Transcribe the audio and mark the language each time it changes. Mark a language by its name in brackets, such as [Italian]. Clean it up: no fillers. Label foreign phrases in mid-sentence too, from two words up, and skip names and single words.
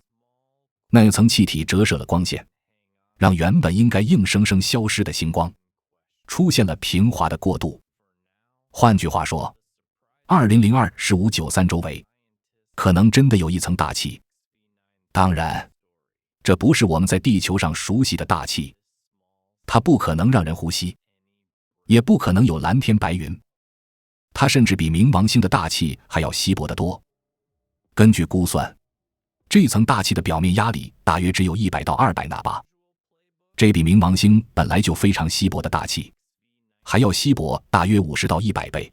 [Chinese] 那層氣體折射了光線，讓原本應該硬生生消失的星光出現了平滑的過渡。換句話說，2002-1593周圍可能真的有一層大氣。當然，這不是我們在地球上熟悉的大氣，它不可能讓人呼吸，也不可能有藍天白雲，它甚至比冥王星的大氣還要稀薄得多。根據估算，這層大氣的表面壓力大約只有100到200納巴，這比冥王星本來就非常稀薄的大氣還要稀薄大約50到100倍。